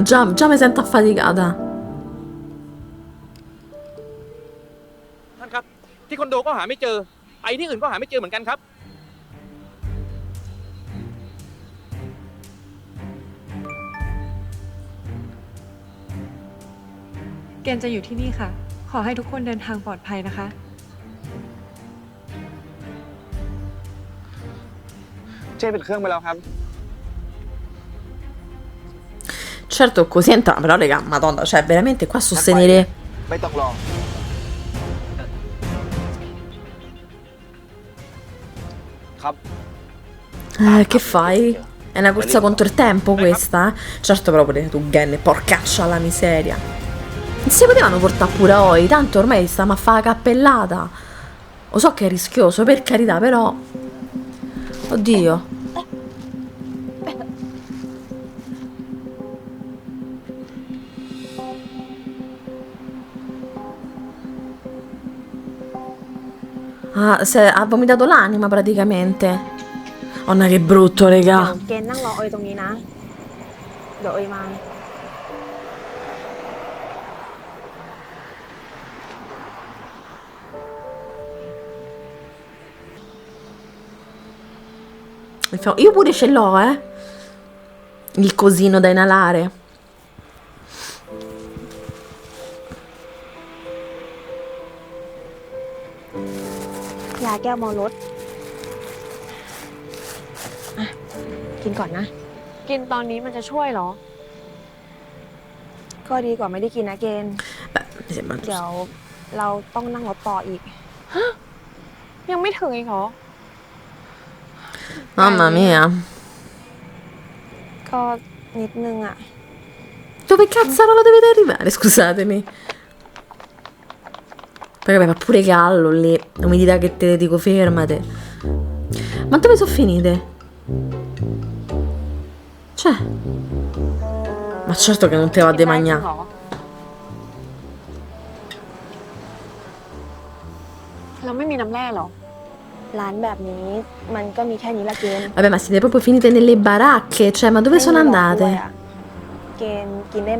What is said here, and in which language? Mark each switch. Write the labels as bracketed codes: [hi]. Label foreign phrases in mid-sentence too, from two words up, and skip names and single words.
[it] Già mi sento affaticata. [th] ท่านครับ ที่คอนโดก็หาไม่เจอ ไปที่อื่นก็หาไม่เจอเหมือนกันครับ เกณฑ์จะอยู่ที่นี่ค่ะ ขอให้ทุกคนเดินทางปลอดภัยนะคะ เจ้ปิดเครื่องไปแล้วครับ [it] Certo, così entra, però, raga, madonna, cioè, veramente qua sostenere. [th] ไม่ต้องรอ ครับ [it] Che fai? È una corsa contro il tempo questa? Certo, però pure tu, Gen, porcaccia la miseria. Non si potevano portare pure Oi, tanto ormai stiamo a fare la cappellata. Lo so che è rischioso, per carità, però. Oddio. Ah, ha vomitato l'anima praticamente. Oh, no, che brutto, [th] เดี๋ยว [it] raga. [th] เกณฑ์นั่งรอเอ๋ยตรงนี้นะ เดี๋ยวเอ๋ยมา [it] Io pure ce l'ho, eh. Il cosino da inalare. [th] ยาแก้วเมารถอ่ะกินก่อนนะ กินตอนนี้มันจะช่วยเหรอ ก็ดีกว่าไม่ได้กินนะเกณฑ์ [it] Beh, mi sembra [th] เดี๋ยว [it] giusto. [th] เราต้องนั่งรถต่ออีก ยังไม่ถึงอีกเหรอ [it] Mamma mia. [th] ก็นิดนึงอ่ะ [it] Dove cazzarola dovete arrivare? Scusatemi. Perché fa pure Gallo lì. Non mi dirà che te dico fermate. Ma dove sono finite? Cioè. Ma certo che non te va a mangiare. [th] เหรอ เราไม่มีน้ำแร่เหรอ ร้านแบบนี้มันก็มีแค่นี้ละเกณฑ์ [it] Vabbè, ma siete proprio finite nelle baracche? Cioè, ma dove sono [th] ไม่มีหรอกด้วย [it] andate? [th] อะเกณฑ์กินได้ไหม